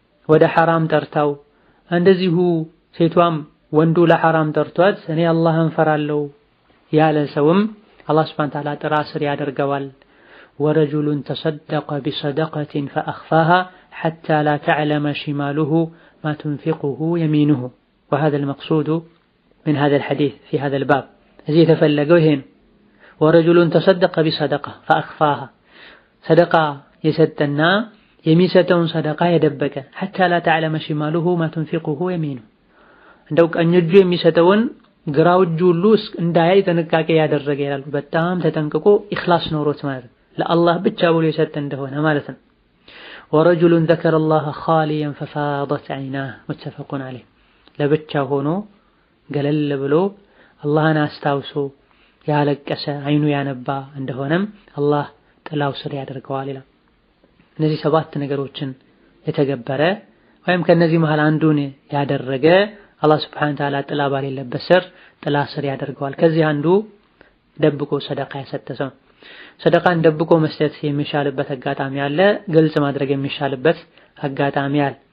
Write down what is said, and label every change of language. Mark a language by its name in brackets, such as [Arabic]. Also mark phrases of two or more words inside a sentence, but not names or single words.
[Amharic] ወደ ሐራም ጠርታው እንደዚሁ ሴቷም ወንዱ ለሐራም ጠርቷት እኔ አላህን ፈራለሁ ያለ ሰውም አላህ [Arabic] سبحانه وتعالى [Amharic] ጥላ ስር ያደርገዋል። [Arabic] ورجل تصدق بصدقة فأخفاها حتى لا تعلم شماله ما تنفق يمينه وهذا المقصود من هذا الحديث في هذا الباب [Amharic] እዚህ የተፈለገው ይሄ ነው። [Arabic] ورجل تصدق بصدقة فأخفاها [Amharic] ሰደቃ የሰጠና የሚሰጠውን ሰደቃ የደበቀ [Arabic] حتى لا تعلم شماله ما تنفق يمينه [Amharic] እንደው ቀኝ እጁ የሚሰጠውን ግራው እጁ ሁሉ እንዳያይ ጥንቃቄ ያደረገ ይላሉ። በጣም ተጠንቅቆ ኢኽላስ ኖሮት ማለት ለአላህ ብቻ ብሎ የሰጠ እንደሆነ ማለት ነው። ወረጁሉን [Arabic] ذكر الله خاليا ففاضت عيناه متفق عليه [Amharic] ለብቻ ሆኖ ገለል ብሎ አላህን አስታውሶ ያለቀሰ አይኑ ያነባ እንደሆነም አላህ ጥላው ስር ያደርገዋል ይላል። እነዚህ 7 ነገሮችን የተገበረ ወይም ከነዚህ መሃል አንዱን ያደረገ አላህ [Arabic] سبحانه وتعالى [Amharic] ጥላ ባሌለበት ስር ጥላ ስር ያደርገዋል። ከዚህ አንዱ ደብቆ ሰደቃ የሰጠ ሰው ሰደቃን ደብቆ መስጠት የሚሻልበት አጋጣሚ አለ፣ ግልጽ ማድረግ የሚሻልበት አጋጣሚ አለ።